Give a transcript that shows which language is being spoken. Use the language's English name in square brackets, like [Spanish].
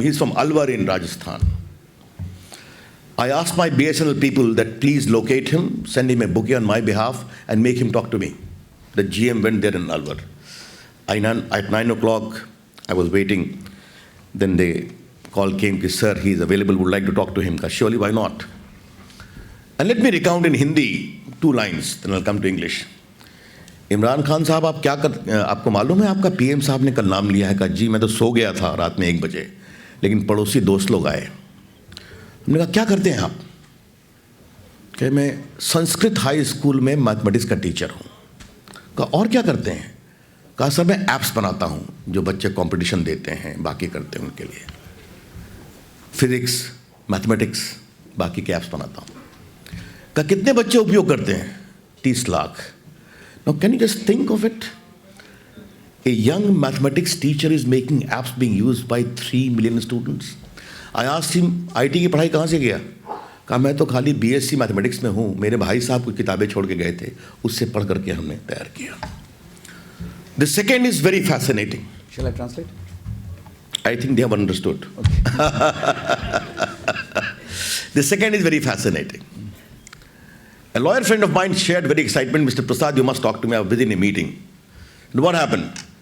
[English] He's from Alwar in Rajasthan. I asked my BSNL people that please locate him, send him a bouquet on my behalf, and make him talk to me. The GM went there in Alwar. At 9 o'clock, I was waiting. Then the call came, sir, he is available, would like to talk to him. Surely, why not? And let me recount in Hindi 2 lines, then I'll come to English. [Hindi] Imran Khan साहब आप क्या आपको मालूम है आपका PM साहब ने कल नाम लिया है? कहा जी मैं तो सो गया था रात में 1 बजे, लेकिन पड़ोसी दोस्त लोग आए. हमने कहा क्या करते हैं आप? कि मैं संस्कृत हाई स्कूल में मैथमेटिक्स का टीचर हूँ. कहा और क्या करते हैं? कहा सर मैं ऐप्स बनाता हूँ जो बच्चे कंपटीशन देते हैं, बाकी करते हैं उनके लिए. फिजिक्स, मैथमेटिक्स, बाकी के ऐप्स बनाता हूँ. कहा कितने बच्चे उपयोग करते हैं? 30 lakh. [English] Now can you just think of it? A young mathematics teacher is making apps being used by 3 million students. I asked him, [Hindi] IT की पढ़ाई कहाँ से किया? कहा मैं तो खाली BSc मैथमेटिक्स में हूँ, मेरे भाई साहब कुछ किताबें छोड़ के गए थे, उससे पढ़ करके हमने तैयार किया. [English] The second is very fascinating. Shall I translate? I think they have understood. Okay. The second is very fascinating. A lawyer friend of mine shared very excitement, Mr. Prasad, you must talk to me, I was busy in a meeting. And what happened?